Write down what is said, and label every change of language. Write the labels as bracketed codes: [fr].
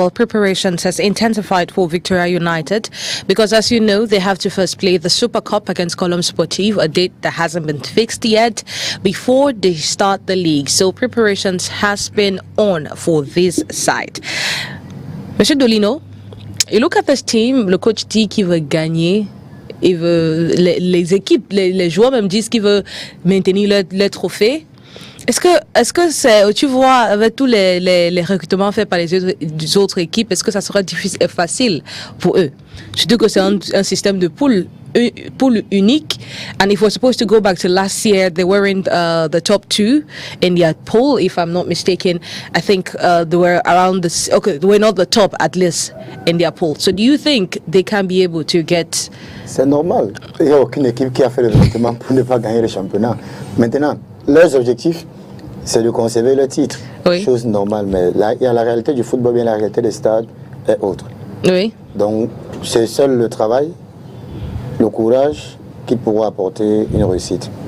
[en] Well, preparations has intensified for Victoria United because, as you know, they have to first play the Super Cup against Colombe Sportive, a date that hasn't been fixed yet, before they start the league. So preparations has been on for this side. [fr] Monsieur Dolino, [en] you look at this team, [fr] le coach dit qu'il veut gagner. Il veut, les équipes, les joueurs même disent qu'ils veulent maintenir le trophée. Est-ce que c'est, tu vois, avec tous les recrutements faits par les autres équipes, est-ce que ça sera facile pour eux? Surtout que c'est un système de poule unique. [en] And if we're supposed to go back to last year, they were in the top 2 in their pool, if I'm not mistaken. I think they were around they were not the top at least in their pool. So do you think they can be able to get... [fr] C'est normal. Il n'y a aucune équipe qui a fait le recrutement pour ne pas gagner le championnat. Maintenant, leurs objectifs, c'est de conserver le titre. Oui. Chose normale, mais il y a la réalité du football, bien la réalité des stades est autre. Oui. Donc, c'est seul le travail, le courage qui pourra apporter une réussite.